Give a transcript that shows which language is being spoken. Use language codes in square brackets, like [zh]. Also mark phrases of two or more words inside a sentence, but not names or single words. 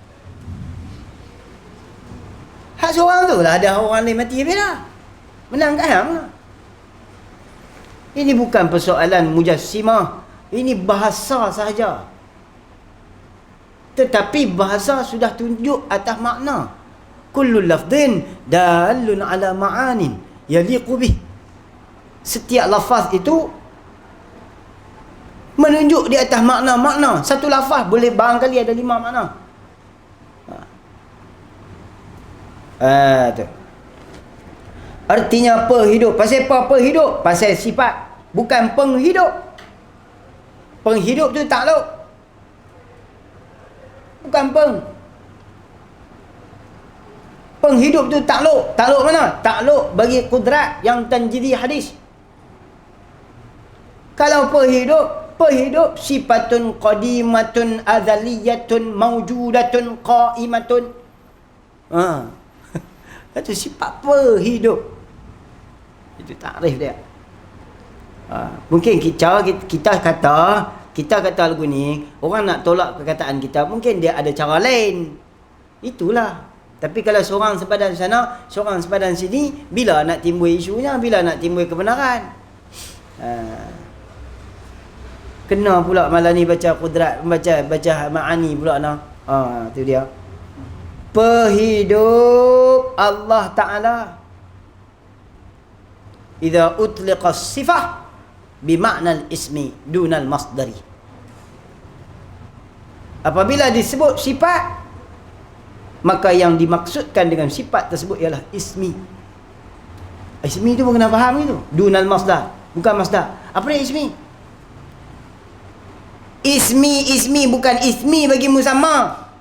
[ms] Hak seorang tu lah, ada orang lain mati habis dah. Menang kat hang lah. Ini bukan persoalan mujassimah. Ini bahasa sahaja. Tetapi bahasa sudah tunjuk atas makna. [ar] كل لفظ دال على معان يليق به. [ms] Setiap lafaz itu menunjuk di atas makna-makna. Satu lafaz boleh barangkali ada 5 makna. Tu. Artinya perhidup. Pasal apa perhidup? Pasal sifat. Bukan penghidup. Penghidup tu takluk. Bukan penghidup tu takluk. Takluk mana? Takluk bagi kudrat yang tanjidi hadis. Kalau perhidup [ar] صفة قديمة أزلية موجودة قائمة. [ms] Itu sifat perhidup. Itu takrif dia. Mungkin kita kata lagu ni, orang nak tolak perkataan kita, mungkin dia ada cara lain. Itulah. Tapi kalau seorang sepadan sana, seorang sepadan sini, bila nak timbul isunya, bila nak timbul kebenaran. Kena pula malam ni baca kudrat, baca ma'ani pula nak. Tu dia. [ar] Perhidup Allah Ta'ala إذا أطلق صفة بمعنى الاسم دون المصدر. [ms] Apabila disebut sifat, maka yang dimaksudkan dengan sifat tersebut ialah ismi. Ismi tu kena faham itu. [ar] دون المصدر, [ms] bukan masdar. Apa dia ismi? Ismi bukan ismi bagi musamma.